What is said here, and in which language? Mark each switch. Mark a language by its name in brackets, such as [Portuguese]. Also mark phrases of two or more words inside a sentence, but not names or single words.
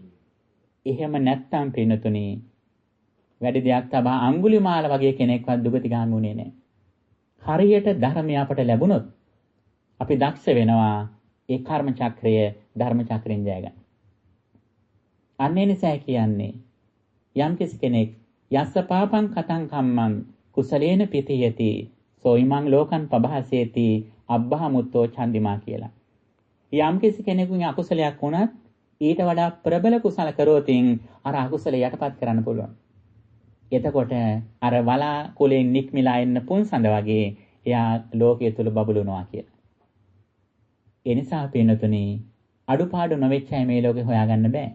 [Sinhala] එහෙම නැත්තම් පින්නතුනේ වැඩි දෙයක් තබා අඟුලිමාල වගේ කෙනෙක්වත් දුගතිගාමි වුණේ නැහැ. හරියට ධර්මය අපට ලැබුණොත් අපි දක්ෂ වෙනවා ඒ කර්ම චක්‍රය ධර්ම චක්‍රයෙන් ජය ගන්න. අන්නේ නිසා කියන්නේ යම් කෙනෙක් [Pali] යස්ස පාපං කතං කම්මං කුසලේන පිතියති සෝයිමං ලෝකං පබහසේති අබ්බහමුත්තෝ චන්දිමා කියලා. [Sinhala] යම් කෙනෙකුගේ අකුසලයක් වුණත් ඊට වඩා ප්‍රබල කුසල කරෝතින් අර අකුසල යටපත් කරන්න පුළුවන්. එතකොට අර වලා කුලෙන් නික්මිලා එන්න පුන්සඳ වගේ එයා ලෝකයේ තුල බබළුනවා කියලා. ඒ නිසා පින්නතුනේ අඩුපාඩු නොවෙච්ච අය මේ ලෝකේ හොයාගන්න බෑ.